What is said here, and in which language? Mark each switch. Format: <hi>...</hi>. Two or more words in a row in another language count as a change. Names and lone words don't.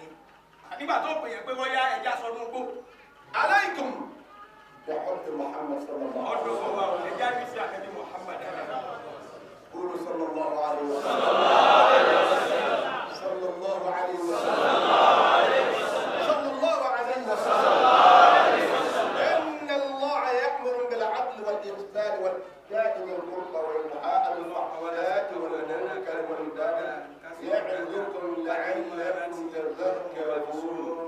<yo>nígbà tó pè yẹn pé wọ́n yá ẹja sọdún gbó.</yo> <ar>عليكم بحب محمد صلى الله عليه</ar> <yo>ọdún</yo> <ar>وسلم.</ar> <yo>fún wa ò lè jáde sí ànábì Muhammad.</yo> <ar>قولوا صلى الله عليه وسلم. صلى الله عليه وسلم. صلى الله عليه وسلم. إن الله يأمر بالعدل والإحسان وإيتاء ذي القربى وينهى عن الفحشاء والمنكر والبغي يعظكم لعلكم تذكرون.</ar>